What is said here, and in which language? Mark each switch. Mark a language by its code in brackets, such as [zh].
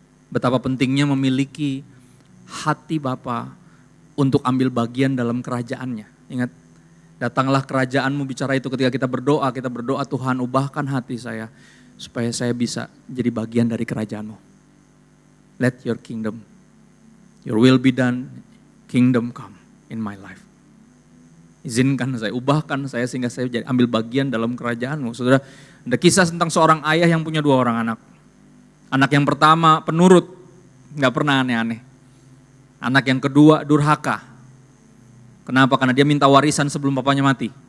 [id] Betapa pentingnya memiliki hati Bapa untuk ambil bagian dalam kerajaannya. Ingat, datanglah kerajaanmu, bicara itu ketika kita berdoa Tuhan ubahkan hati saya supaya saya bisa jadi bagian dari kerajaanmu. [en] Let your kingdom, your will be done, kingdom come in my life. [id] Izinkan saya, ubahkan saya sehingga saya jadi ambil bagian dalam kerajaanmu. Saudara, ada kisah tentang seorang ayah yang punya 2 orang anak. Anak yang pertama penurut, gak pernah aneh-aneh. Anak yang kedua durhaka. Kenapa? Karena dia minta warisan sebelum bapaknya mati.